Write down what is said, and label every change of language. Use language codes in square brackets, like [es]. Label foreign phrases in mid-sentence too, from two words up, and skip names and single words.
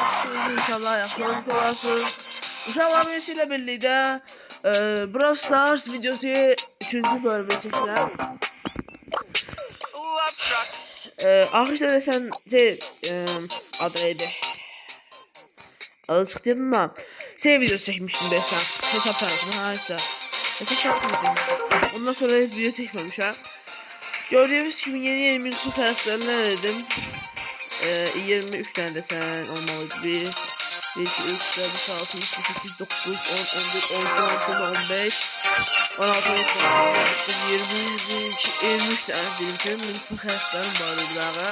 [az] Yaxşısınız inşallah, yaxşı olmuş olasınız. Uşaqlar [tr] ile birlikte [az] Brawl Stars videosu 3-cü bölümü çəkirəm. Axırda desən adı neydi? Adı çıxdı yadımdan. Videosu çəkmişdim desəm. Hesab tanıtımı, haysa. Hesab tanıtımı çəkmişdim. Ondan sonra video çəkməmişəm. [tr] Gördüğünüz gibi yeni bu karakterler dedim. 23 tane desen olmalıydı. 1, 2, 3, 4, 5, 6, 7, 8, 9, 10, 11, 12, 15, 16, 17, 18, 20, 23 tane benim bu karakterim var burada.